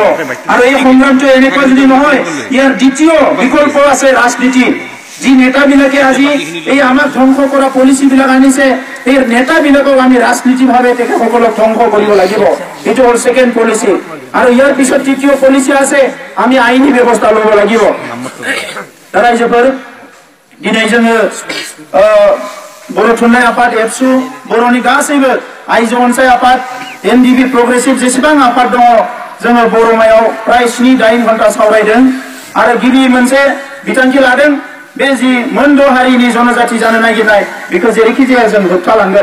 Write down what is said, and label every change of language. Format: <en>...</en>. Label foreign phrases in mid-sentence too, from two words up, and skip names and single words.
<as>আৰু এই সংগ্ৰামটো এনেকুৱা যদি নহয়, ইয়াৰ দ্বিতীয় বিকল্প আছে ৰাজনীতি। যি নেতাবিলাকে আজি এই আমাক ধ্বংস কৰা পলিচিবিলাক আনিছে, এই নেতাবিলাকক আমি ৰাজনীতিভাৱে তেখেতসকলক ধ্বংস কৰিব লাগিব। এইটো হ'ল</as> <en>second policy.</en> <as>আৰু ইয়াৰ পিছত তৃতীয় পলিচি আছে, আমি আইনী ব্যৱস্থা ল'ব লাগিব।</as> <brx>रायजोफोर दिनै जोङो बर' थुनलाइ आफाद एबसु, बर'नि गासैबो आइजो अनसाय आफाद, NDP प्रग्रेसिभ जेसेबां आफाद दङ, जोङो बर'मायाव प्राय 7-8 घन्टा सावरायदों। आरो गिबि मोनसे बिथांखि लादों, बे जि मोनद' हारिनि जनजाति जानो नागिरनाय बेखौ जेरैखि जाया जों होबथालांगोन।</brx>